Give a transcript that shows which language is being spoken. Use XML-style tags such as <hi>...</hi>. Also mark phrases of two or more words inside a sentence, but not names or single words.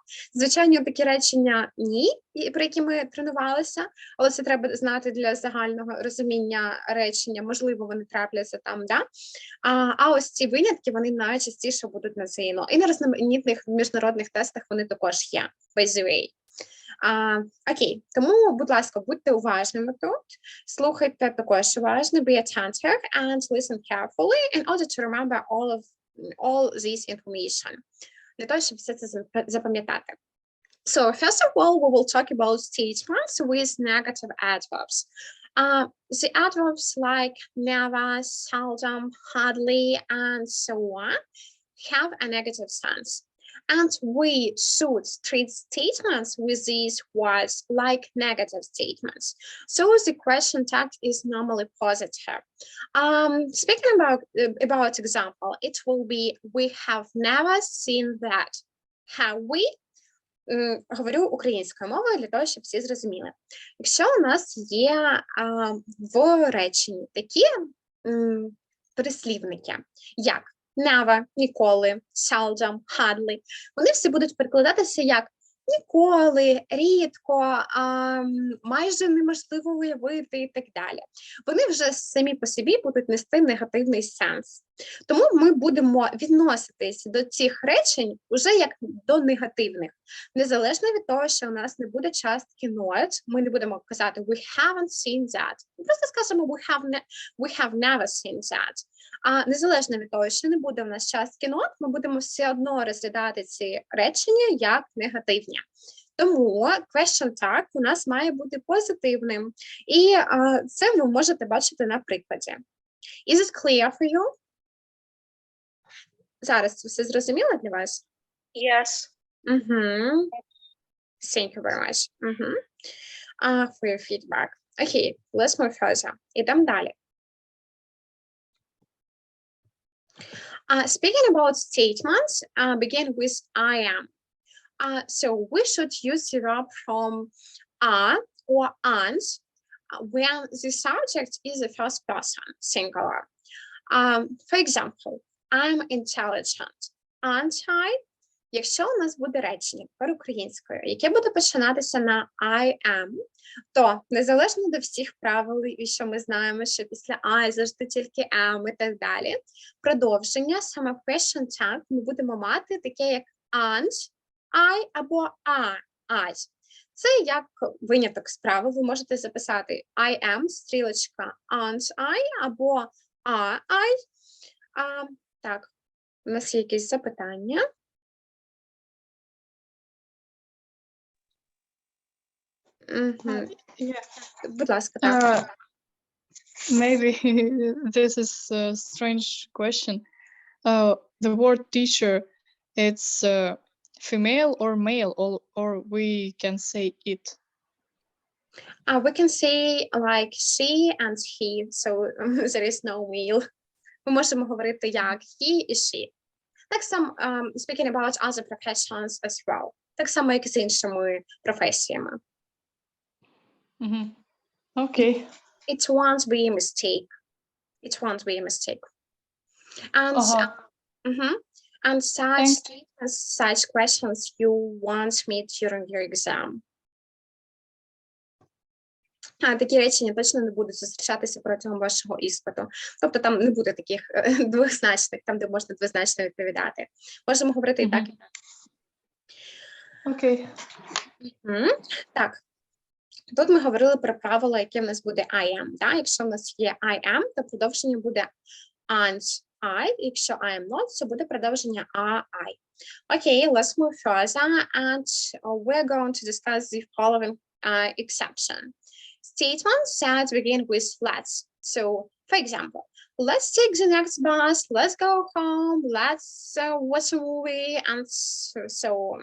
<uk>Звичайно, такі речення ні, про які ми тренувалися, але це треба знати для загального розуміння речення, можливо, вони трапляться там, да? А ось ці винятки, вони найчастіше будуть на ЗНО. І на різноманітних міжнародних тестах вони також є,</uk> <en>by the way.</en> <uk>Окей, тому, будь ласка, будьте уважними тут, слухайте також уважно,</uk> <en>be attentive and listen carefully in order to remember all this information.</en> <uk>Для того, щоб все це запам'ятати.</uk> <en>So, first of all, we will talk about statements with negative adverbs. The adverbs like never, seldom, hardly, and so on have a negative sense. And we should treat statements with these words like negative statements. So the question tag is normally positive. Speaking about example, it will be, we have never seen that. Have we?</en> <uk>Говорю українською мовою для того, щоб всі зрозуміли. Якщо у нас є в реченні такі прислівники, як never, ніколи,</uk> <en>seldom, hardly,</en> <uk>вони всі будуть перекладатися як ніколи, рідко, майже неможливо уявити і так далі. Вони вже самі по собі будуть нести негативний сенс. Тому ми будемо відноситись до цих речень вже як до негативних. Незалежно від того, що у нас не буде частки not, ми не будемо казати</uk> <en>we haven't seen that.</en> <uk>Ми просто скажемо</uk> <en>we have never seen that.</en> <uk>А незалежно від того, що не буде у нас частки not, ми будемо все одно розглядати ці речення як негативні. Тому</uk> <en>question tag</en> <uk>у нас має бути позитивним. І це ви можете бачити на прикладі.</uk> <en>Is it clear for you?</en> <uk>Зараз це все зрозуміло для вас?</uk> <en>Yes. Thank you very much. For your feedback. Okay, let's move further.</en> <uk>Ідемо далі.</uk> <en>Speaking about statements, begin with I am. So we should use the verb from are or aren't when the subject is the first person, singular. For example, I'm intelligent. Aren't I?</en> <uk>Якщо у нас буде речення перукраїнською, яке буде починатися на</uk> <en>I am,</en> <uk>то незалежно до всіх правил, і що ми знаємо, що після I завжди тільки am і так далі, продовження, саме в</uk> <en>question tag,</en> <uk>ми будемо мати таке, як</uk> <en>aren't I</en> <uk>або</uk> <en>are I.</en> <uk>Це як виняток з правил. Ви можете записати</uk> <en>I am,</en> <uk>стрілочка</uk> <en>aren't I</en> <uk>або</uk> <en>are I.</en> <uk>Так, у нас є якісь запитання. Будь ласка, так.</uk> <en>Maybe this is a strange question. The word teacher, it's female or male, or we can say it? We can say like she and he, so there is no male.</en> <uk>Ми можемо говорити як he і she. Так само,</uk> <en>speaking about other professions as well.</en> <uk>Так само, як і з іншими професіями.</uk> <en>Okay. It won't be a mistake. It won't be a mistake. And and such questions you won't meet during your exam.</en> <uk>Такі речення точно не будуть зустрічатися протягом вашого іспиту. Тобто там не буде таких двозначних, там де можна двозначно відповідати. Можемо говорити і так. Okay. Так. Тут ми говорили про правила, яке в нас буде</uk> <en>I am.</en> <uk>Да? Якщо в нас є</uk> <en>I am,</en> <uk>то продовження буде</uk> <en>aren't I.</en> <uk>Якщо</uk> <en>I am not,</en> <uk>то буде продовження</uk> <en>are I. Okay, let's move further and we're going to discuss the following exception. Statements that begin with let's. So, for example, let's take the next bus, let's go home, let's watch a movie, and so on.</en>